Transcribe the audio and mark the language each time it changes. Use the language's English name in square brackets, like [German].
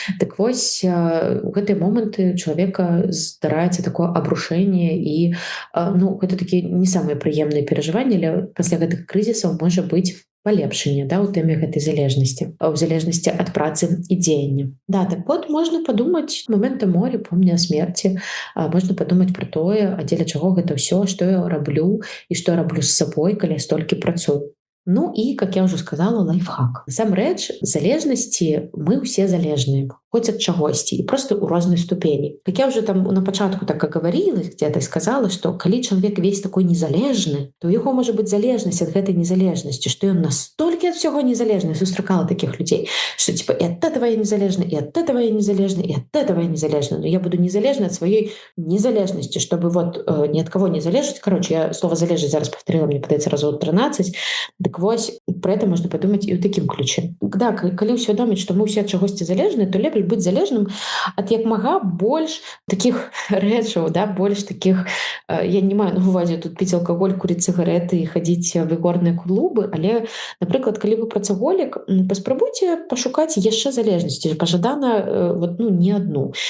[Belarusian] Так вось, у гэтыя моманты чалавека здараецца такое абрушэнне, і, ну, гэта такі не самыя прыемныя перажыванні, але пасля гэтых крызісаў можа быць палепшэнне, да, у тэме гэтай залежнасці, у залежнасці ад працы і дзеяння. Да, так вот, можна падумаць момента моря, помня о смерці, можна падумаць пра тое, а дзеля чаго гэта ўсё, што я раблю і што я раблю з сабой, калі я столькі працую. Ну і, как я ўжо сказала, лайфхак. Насамрэч, залежнасці мы ўсе залежныя, хоць ад чагосьці, і просто ў рознай ступені. Как я ўжо там на пачатку так [Russian] говорила, где-то [Belarusian] сказала, што калі чалавек весь такой незалежны, то ў яго можа быць залежнасць ад гэтай незалежнасці, што ён настолькі ад всяго незалежны. [Russian] Сустракала таких людей, что типа и от этого я незалежна, и от этого я незалежна, и от этого я незалежна. Но я буду незалежна от своей незалежности, чтобы вот ни от кого не залежать. Короче, я слово «залежать» [Belarusian] зараз [Russian] повторила, [Belarusian] мне падаецца разоў [Russian] 13. [Belarusian] Так вось, [Russian] про это [Belarusian] можна падумаць і ў такім ключе. Да, калі ўсвядоміць, што мы ўсе ад чагосьці залежныя, то лепш насамрэч быць залежным ад як мага больш такіх рэчаў, да, больш такіх, я не маю на увазе тут піць алкаголь, курыць цыгарэты і хадзіць в ігорныя клубы, але, напрыклад, калі вы працаголік, паспрабуйце пашукаць яшчэ залежнасці, пажадана вот, ну, не адну.